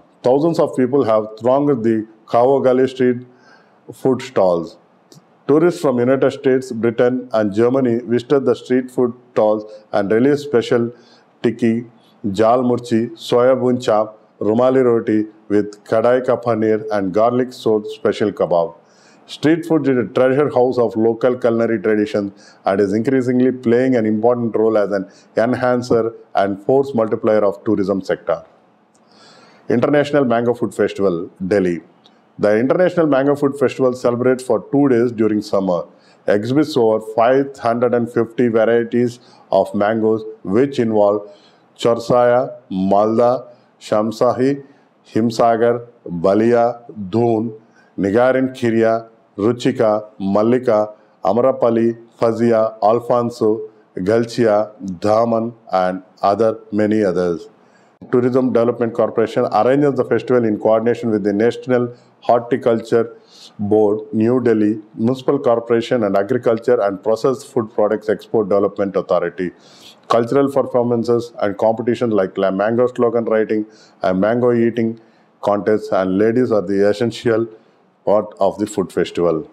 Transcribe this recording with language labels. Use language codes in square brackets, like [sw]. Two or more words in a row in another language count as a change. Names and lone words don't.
[en] Thousands of people have thronged the Khao Gali street food stalls. Tourists from United States, Britain, and Germany visited the street food stalls and released special tikki, jal murchi, soya bun chap, rumali roti with kadai ka paneer and garlic salt special kebab. Street food is a treasure house of local culinary traditions and is increasingly playing an important role as an enhancer and force multiplier of tourism sector. International Mango Food Festival, Delhi. The International Mango Food Festival celebrates for 2 days during summer, exhibits over 550 varieties of mangoes which involve Chorsaya, Malda, Shamsahi, Himsagar, Balia, Doon, Nigarin Khiria, Ruchika, Mallika, Amrapali, Fazia, Alfonso, Galchia, Daman, and many others. Tourism Development Corporation arranges the festival in coordination with the National Horticulture Board, New Delhi, Municipal Corporation and Agriculture and Processed Food Products Export Development Authority. Cultural performances and competitions like mango slogan writing and mango eating contests and ladies are the essential part of the food festival.